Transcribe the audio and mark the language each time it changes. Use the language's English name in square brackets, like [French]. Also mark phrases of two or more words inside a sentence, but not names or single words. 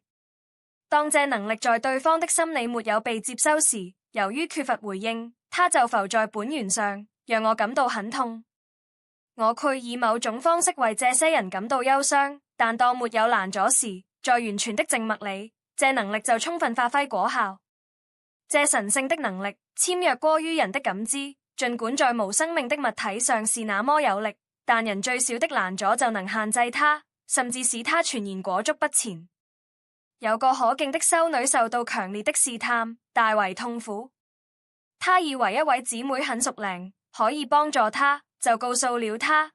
[Chinese] 當這能力在對方的心裡沒有被接收時，由於缺乏回應，他就浮在本源上，讓我感到很痛。我配以某種方式為這些人感到憂傷，但當沒有攔阻時，在完全的靜默裡，這能力就充分發揮果效。這神聖的能力纖弱過於人的感知，儘管在無生命的物體上是那麼有力，但人最小的攔阻就能限制它，甚至使它全然裹足不前。有個可敬的修女受到強烈的試探，大為痛苦。她以為一位姊妹很熟靈，可以幫助她，就告訴了她。